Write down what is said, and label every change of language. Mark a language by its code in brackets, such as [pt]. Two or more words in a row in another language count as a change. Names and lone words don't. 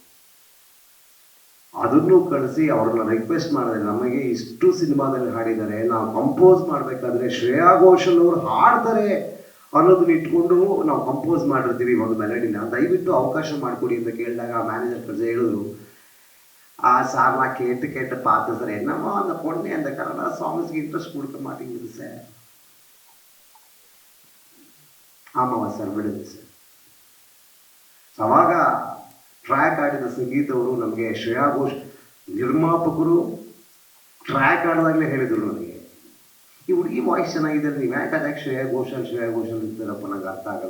[kn] ಅದನ್ನು ಕಳಿಸಿ ಅವ್ರನ್ನ ರಿಕ್ವೆಸ್ಟ್ ಮಾಡಿದ್ರೆ, ನಮಗೆ ಇಷ್ಟು ಸಿನಿಮಾದಲ್ಲಿ ಹಾಡಿದ್ದಾರೆ, ನಾವು ಕಂಪೋಸ್ ಮಾಡ್ಬೇಕಾದ್ರೆ ಶ್ರೇಯಾ ಘೋಷಾಲ್ ಅವರು ಹಾಡ್ತಾರೆ ಅನ್ನೋದನ್ನ ಇಟ್ಕೊಂಡು ನಾವು ಕಂಪೋಸ್ ಮಾಡಿರ್ತೀವಿ ಒಂದು ಮೆಲಡಿನ, ದಯವಿಟ್ಟು ಅವಕಾಶ ಮಾಡಿಕೊಡಿ ಅಂತ ಕೇಳಿದಾಗ ಆ ಮ್ಯಾನೇಜರ್ ಪ್ರಜೆ ಹೇಳಿದ್ರು, [ta] சார் நான் கேட்டு பார்த்து சார் என்னமோ அந்த பொண்ணு அந்த கன்னடா சாங்ஸ்க்கு இன்ட்ரெஸ்ட் கொடுக்க மாட்டேங்குது சார். [kn] ஆமாவா ಸರ್ ಬಿಡುತ್ತೆ ಸರ್. ಅವಾಗ ಟ್ರ್ಯಾಕ್ ಆಡಿದ ಸಂಗೀತ ಅವರು ನಮಗೆ ಶ್ರೇಯಾ ಘೋಷ್ ನಿರ್ಮಾಪಕರು ಟ್ರ್ಯಾಕ್ ಆಡಿದಾಗಲೇ ಹೇಳಿದ್ರು ನನಗೆ, ಈ ಹುಡುಗಿ ವಾಯ್ಸ್ ಚೆನ್ನಾಗಿದೆ, ನೀವು ಯಾಕೆ ಶ್ರೇಯಾ ಘೋಷಾಲ್ ಇರ್ತಾರಪ್ಪ, ನಂಗೆ ಅರ್ಥ ಆಗಲ್ಲ.